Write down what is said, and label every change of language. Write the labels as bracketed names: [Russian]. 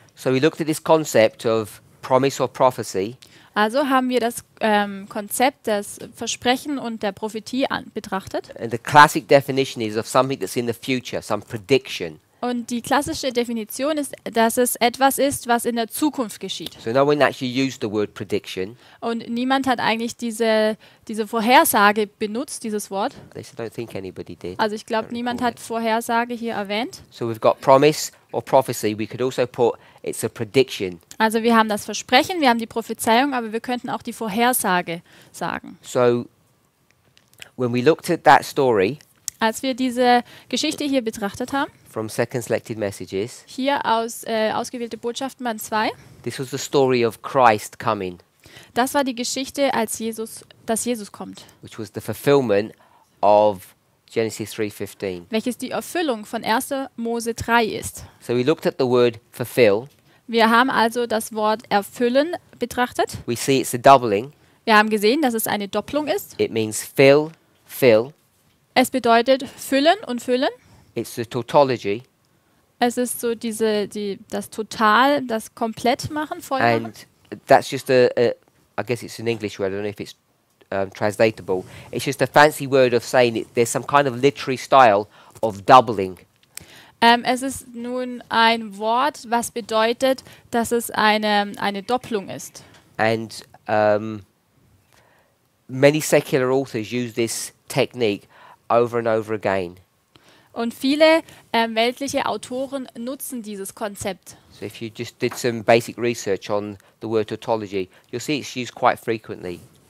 [English] So we looked at this concept of promise or prophecy, [German] Also haben wir das Konzept des Versprechen und der Prophetie betrachtet. [English] and the classic definition is of something that's in the future, some prediction. [German] Und die klassische Definition ist, dass es etwas ist, was in der Zukunft geschieht. [English] So no one actually used the word prediction. [German] Und niemand hat eigentlich diese Vorhersage benutzt, dieses Wort. [English] At least I don't think anybody did. [German] Also ich glaube, niemand hat Vorhersage hier erwähnt. [English] So we've got promise or prophecy. We could also put it's a prediction. [German] Also wir haben das Versprechen, wir haben die Prophezeiung, aber wir könnten auch die Vorhersage sagen. [English] So when we looked at that story [German] Als wir diese Geschichte hier betrachtet haben, [English] from Second Selected Messages, [German] hier aus Ausgewählte Botschaften Band 2, [English] this was the story of Christ coming, [German] das war die Geschichte, dass Jesus kommt, [English] which was the fulfillment of Genesis 3:15. [German] welches die Erfüllung von 1. Mose 3 ist. [English] So we looked at the word fulfill. [German] Wir haben also das Wort erfüllen betrachtet. [English] We see it's a doubling. [German] Wir haben gesehen, dass es eine Doppelung ist. [English] It means fill, fill. [German] Es bedeutet füllen und füllen. [English] It's the tautology, [German] Es ist so das Total, das Komplettmachen, Vollmachen. [English] and that's just I guess it's an English word. I don't know if it's translatable. It's just a fancy word of saying there's some kind of literary style of doubling. [German] Es ist nun ein Wort, was bedeutet, dass es eine Doppelung ist. [English] And many secular authors use this technique over and over again. [German] Und viele weltliche Autoren nutzen dieses Konzept. [English] So if you just did some basic research on the word tautology, you'll see it's used quite frequently.